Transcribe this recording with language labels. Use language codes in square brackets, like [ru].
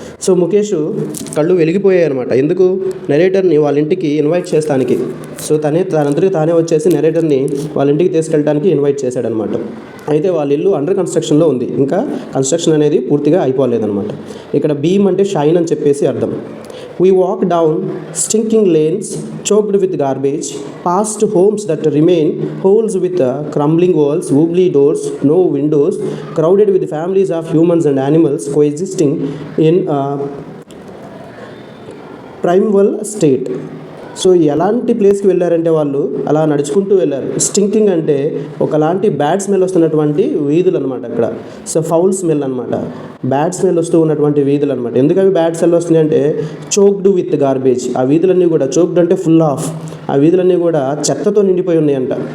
[te] So Mukesh కళ్ళు వెలిగిపోయాయి అనమాట. ఎందుకు? నెరేటర్ని వాళ్ళ ఇంటికి ఇన్వైట్ చేస్తానికి. సో తనంతటికి తానే వచ్చేసి నెరేటర్ని వాళ్ళ ఇంటికి తీసుకెళ్ళడానికి ఇన్వైట్ చేశాడనమాట. అయితే వాళ్ళ ఇల్లు అండర్ కన్స్ట్రక్షన్లో ఉంది, ఇంకా కన్స్ట్రక్షన్ అనేది పూర్తిగా అయిపోలేదన్నమాట. ఇక్కడ బీమ్ అంటే షైన్ అని చెప్పేసి అర్థం. [en] We walk down stinking lanes choked with garbage, past homes that remain holes with crumbling walls, wobbly doors, no windows, crowded with families of humans and animals coexisting in a primeval state. [te] So ఎలాంటి ప్లేస్కి వెళ్ళారంటే వాళ్ళు అలా నడుచుకుంటూ వెళ్ళారు. Stinking అంటే ఒకలాంటి bad smell వస్తున్నటువంటి వీధులు అనమాట అక్కడ. సో ఫౌల్ స్మెల్ అనమాట, బ్యాడ్ స్మెల్ వస్తూ ఉన్నటువంటి వీధులు అనమాట. ఎందుకు అవి బ్యాడ్ స్మెల్ వస్తున్నాయి అంటే [en] Choked with garbage. [te] ఆ వీధులన్నీ కూడా, చోక్డ్ అంటే ఫుల్ ఆఫ్, ఆ వీధులన్నీ కూడా చెత్తతో నిండిపోయి ఉన్నాయంట.